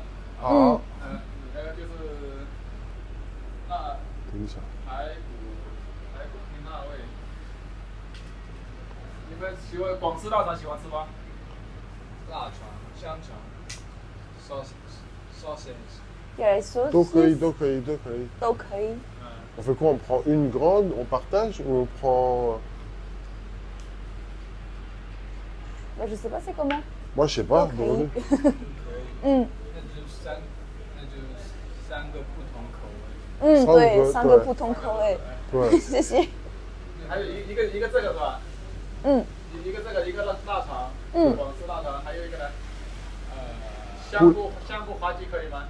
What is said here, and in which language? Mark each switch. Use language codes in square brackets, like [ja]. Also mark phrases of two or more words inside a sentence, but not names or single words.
[zh] 好，那个就是等一下。排骨拼辣味。你们喜欢广式腊肠喜欢吃吗？腊肠、香肠、sausage。 [fr] Il y a les sauces. [zh] 都可以，都可以，都可以。都可以. [fr] On fait quoi? On prend une grande, on partage ou on prend... Bah, je sais pas c'est comment. Moi, je sais pas. [zh] 都可以. 那就三个不同口味。对，三个对不同口味。对，谢谢。还有一个这个是吧？一个这个一个腊肠，广式腊肠，还有一个呢，香菇花鸡可以吗？